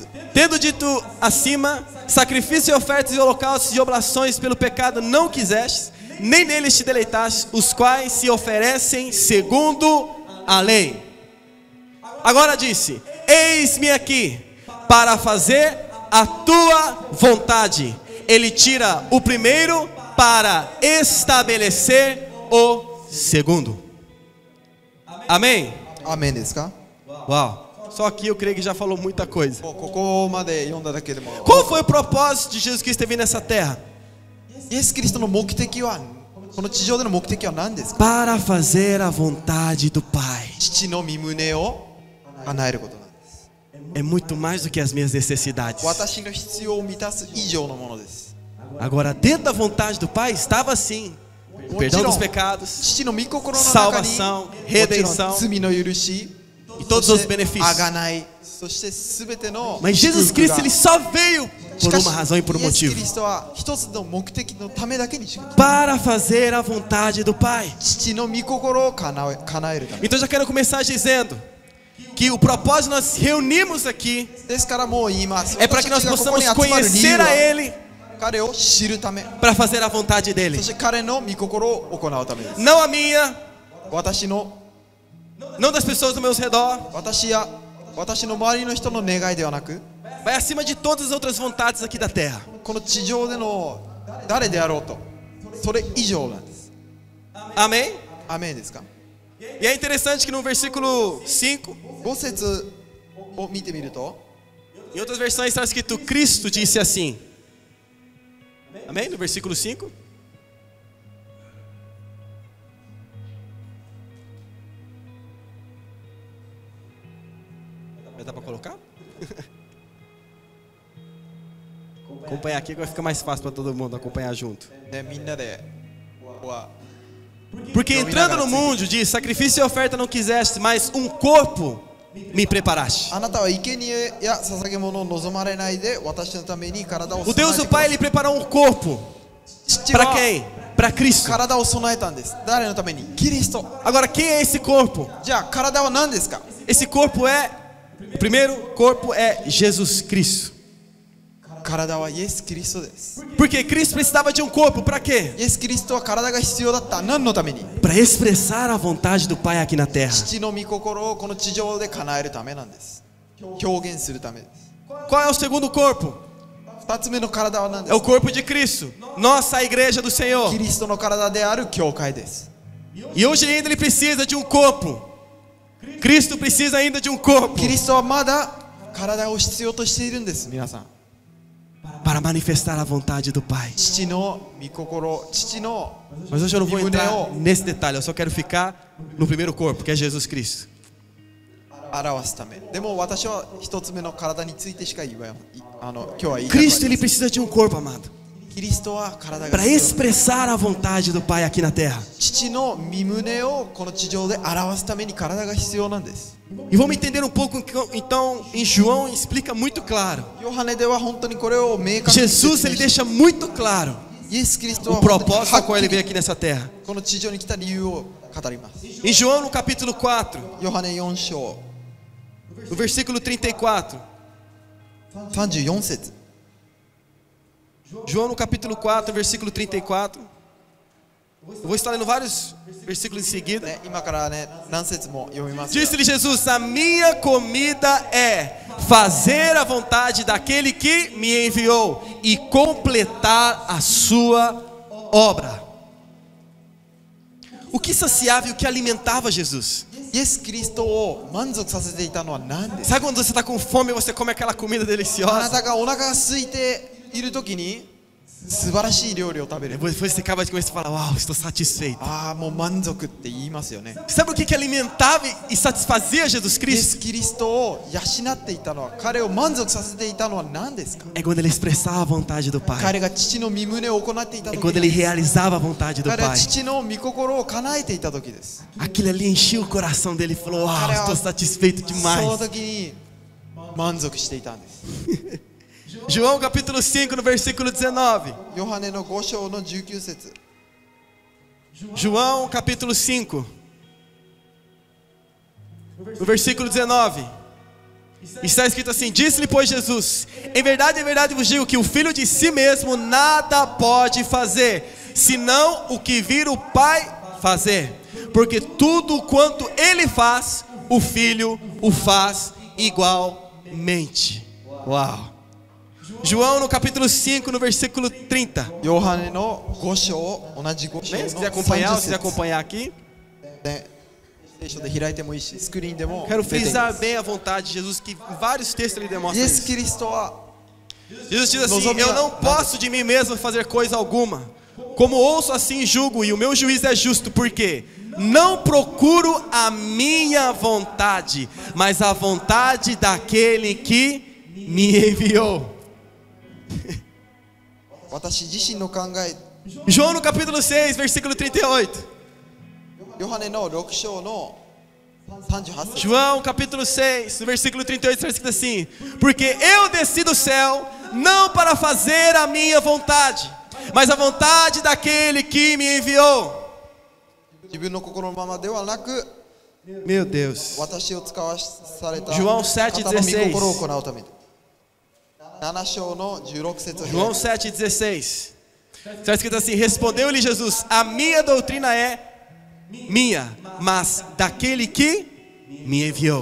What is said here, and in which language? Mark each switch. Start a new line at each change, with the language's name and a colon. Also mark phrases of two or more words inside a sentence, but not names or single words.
Portuguese: Tendo dito acima, sacrifício e ofertas e holocaustos e oblações pelo pecado não quisestes, nem neles te deleitaste, os quais se oferecem segundo a lei. Agora disse: eis-me aqui, para fazer a tua vontade. Ele tira o primeiro para estabelecer o segundo. Amém?
Japanese: アーメンですか。
Portuguese: Uau, só aqui eu creio que já falou muita coisa.
Japanese: もうここまで読んだだけでも
Portuguese: Qual foi o propósito de Jesus Cristo ter vindo nessa terra?
Japanese: イエス・キリストの目的は、この地上での目的は何ですか。
Portuguese: Para fazer a vontade do Pai.
Japanese: 父の御胸を叶えることなんです。
Portuguese: É muito mais do que as minhas necessidades.
Japanese: 私の必要を満たす以上のものです。
Portuguese: Agora, dentro da vontade do Pai estava assim: o perdão dos pecados
Japanese: 父の御心の中に
Portuguese: salvação,
Japanese: もちろ
Portuguese: redenção
Japanese: ん罪の許し、
Portuguese: e todos os benefícios.
Japanese: 贖い、そしてすべての
Portuguese: Mas Jesus
Japanese: 祝福が
Portuguese: Cristo ele só veio
Japanese: し
Portuguese: por
Japanese: かし
Portuguese: uma razão e por um
Japanese: イエス・キ
Portuguese: motivo:
Japanese: リストは一つの目的のためだけにしか来た。
Portuguese: para fazer a vontade do Pai.
Japanese: 父の御心を叶えるため。
Portuguese: Então já quero começar dizendo que o propósito nós reunimos aqui
Japanese: ですからもう言います。
Portuguese: é para que nós
Japanese: 私たちがここ
Portuguese: possamos
Japanese: に集まる理由
Portuguese: conhecer a
Japanese: は
Portuguese: Ele
Japanese: 彼を知るため、
Portuguese: para fazer a vontade
Japanese: そ
Portuguese: dele.
Japanese: して彼の御心を行うためです。
Portuguese: Não a minha,
Japanese: 私の
Portuguese: não das pessoas do meu redor,
Japanese: 私の周りの人の願いではなく、
Portuguese: vai acima de todas as outras vontades aqui da terra.
Japanese: この地上での誰であろうと、それ以上なんです。
Portuguese: Amém?
Japanese: アメンですか。
Portuguese: E é interessante que no versículo 5,
Japanese: 5 節を見てみると、
Portuguese: em outras versões está escrito: Cristo disse assim. Amém? No versículo 5. Vai dar para colocar? Acompanhar aqui que vai ficar mais fácil para todo mundo acompanhar junto.
Japanese: ね、みんなでここは
Portuguese: Porque entrando no mundo diz: sacrifício e oferta não quiseste, mas um corpo me preparaste.
Japanese: あなたは生贄や捧げ物を望まれないで私のために体を
Portuguese: O
Japanese: 備え
Portuguese: Deus
Japanese: て
Portuguese: do
Japanese: くださ
Portuguese: Pai
Japanese: い。
Portuguese: ele preparou um corpo
Japanese: 父
Portuguese: para
Japanese: は
Portuguese: quem? Para Cristo.
Japanese: 体を備えたんです。誰のために？キリスト。
Portuguese: Agora quem é esse corpo?
Japanese: じゃあ体は何ですか？
Portuguese: Esse corpo é, o primeiro corpo é Jesus Cristo.
Japanese: 体はイエス・キリストです。
Portuguese: Porque Cristo precisava de um corpo para quê?
Japanese: イエス・キリストは体が必要だった。何のために？
Portuguese: Para expressar a vontade do Pai aqui na terra.
Japanese: 父の御心をこの地上で叶えるためなんです。表現するためです。
Portuguese: Qual é o segundo corpo?
Japanese: 二つ目の体は何で
Portuguese: É
Japanese: す
Portuguese: o
Japanese: か？
Portuguese: corpo de Cristo, nossa igreja do Senhor.
Japanese: キリストの体である教会です。
Portuguese: E hoje ainda ele precisa de um corpo. Cristo precisa ainda de um corpo
Japanese: キリストはまだ体を必要としているんです。皆さん。
Portuguese: para manifestar a vontade do Pai.
Japanese: 父の御心、父の
Portuguese: Mas hoje eu não vou entrar Muneo. nesse detalhe, eu só quero ficar no primeiro corpo, que é Jesus Cristo.
Japanese: 表すため。でも私は一つ目の体についてしか言わない。今日は言いたくない
Portuguese: Cristo ele precisa de um corpo, amado.
Japanese: キリストは体が
Portuguese: para
Japanese: 必要。
Portuguese: expressar a vontade do Pai aqui na terra.
Japanese: 父の身胸をこの地上で表すために体が必要なんです。
Portuguese: E vamos entender um pouco, então, em João explica muito claro.
Japanese: ヨハネでは本当にこれを明確に
Portuguese: Jesus, ele deixa muito claro
Japanese: イエス・キリストは
Portuguese: o
Japanese: 本当に
Portuguese: propósito ao qual ele
Japanese: はっき
Portuguese: veio
Japanese: り
Portuguese: aqui nessa terra.
Japanese: この地上に来た理由を語ります。
Portuguese: Em João, no capítulo 4,
Japanese: ヨハネ4章
Portuguese: no versículo 34.
Japanese: 34節
Portuguese: João, no capítulo 4, versículo 34. Eu vou estar lendo vários versículos em seguida.
Japanese: ね、今からね何節も読みますが
Portuguese: Disse-lhe Jesus: a minha comida é fazer a vontade daquele que me enviou e completar a sua obra. O que saciava e o que alimentava Jesus?
Japanese: イエス・キリストを満足させていたのは何ですか？
Portuguese: Sabe quando você está com fome e você come aquela comida
Japanese: あな
Portuguese: deliciosa?
Japanese: たがお腹が空いている時に素晴らしい料理を食べる。
Portuguese: Depois você acaba de comer e fala: uau, estou satisfeito.
Japanese: ああ、もう満足って言いますよね。
Portuguese: Sabe o que alimentava e satisfazia Jesus
Japanese: イエ
Portuguese: Cristo?
Japanese: ス・キリストを養っていたのは、彼を満足させていたのは何ですか？
Portuguese: É quando ele expressava a vontade do Pai.
Japanese: 彼が父の身胸を行っていた
Portuguese: É
Japanese: 時
Portuguese: quando ele realizava a vontade do
Japanese: 彼は
Portuguese: Pai.
Japanese: 父の御心を叶えていた時です。
Portuguese: Aquilo ali enchia o coração dele e falou: uau, estou satisfeito
Japanese: その
Portuguese: demais.
Japanese: 時に満足していたんです。
Portuguese: João capítulo 5, no versículo 19.
Japanese: ヨハネの5章の19節
Portuguese: João capítulo 5, no versículo 19. Está escrito assim: disse-lhe, pois, Jesus: em verdade vos digo que o Filho de si mesmo nada pode fazer, senão o que vir o Pai fazer. Porque tudo quanto ele faz, o Filho o faz igualmente. Uau! João no capítulo 5, no versículo 30.
Japanese: ヨハネの5章、同じ5章
Portuguese: Bem, se quiser
Japanese: の
Portuguese: acompanhar,
Japanese: 30
Portuguese: se quiser
Japanese: 節
Portuguese: acompanhar aqui.
Japanese: ね、聖書で開いてもいいし、スクリーンでも
Portuguese: Quero
Japanese: 出ていま
Portuguese: frisar
Japanese: す。
Portuguese: bem a vontade de Jesus, que em vários textos ele
Japanese: イ
Portuguese: demonstra
Japanese: エス・
Portuguese: isso.
Japanese: キリストは
Portuguese: Jesus diz assim: eu não posso de mim mesmo fazer coisa alguma. Como ouço, assim julgo, e o meu juízo é justo, porque não procuro a minha vontade, mas a vontade daquele que me enviou.
Japanese: 私自身の考え、
Portuguese: João no capítulo 6, versículo 38.
Japanese: ヨハネの6章の38節
Portuguese: João capítulo 6, no versículo 38, está escrito assim: porque eu desci do céu não para fazer a minha vontade, mas a vontade daquele que me enviou.
Japanese: 自分の心のままではなく、
Portuguese: Meu Deus.
Japanese: 私を使わされた
Portuguese: João
Japanese: 方
Portuguese: 7,
Japanese: の御
Portuguese: 16.
Japanese: 心を行うためで。7章の16節を開いて
Portuguese: João 7,16. Está escrito assim: respondeu-lhe Jesus: a minha doutrina é minha, mas daquele que me enviou.